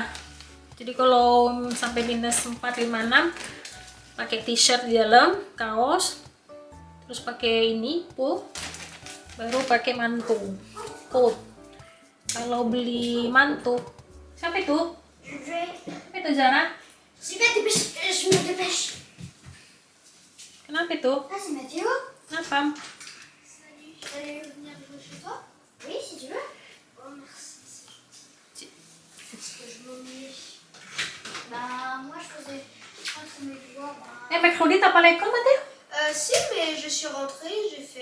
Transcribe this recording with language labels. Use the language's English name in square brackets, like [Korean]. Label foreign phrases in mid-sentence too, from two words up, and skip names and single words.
[Indonesian] Jadi kalau sampai minus 4, 5, 6 pakai t-shirt di dalam, kaos, terus pakai ini pull, baru pakai mantu, coat. Kalau beli mantu, siapa itu? Siapa itu Zara? [French] Je me dépêche. [Indonesian] Kenapa itu? [French] Ah, c'est Mathéo. [Indonesian] Kenapa? [French] Salut. J'allais venir chez toi? Oui, si tu veux. Oh, merci. Parce que je m'ennuie. Bah, moi, je faisais pas tous mes devoirs. Mercredi t'as pas l'école, Mathéo? Si, mais je suis rentrée, j'ai fait...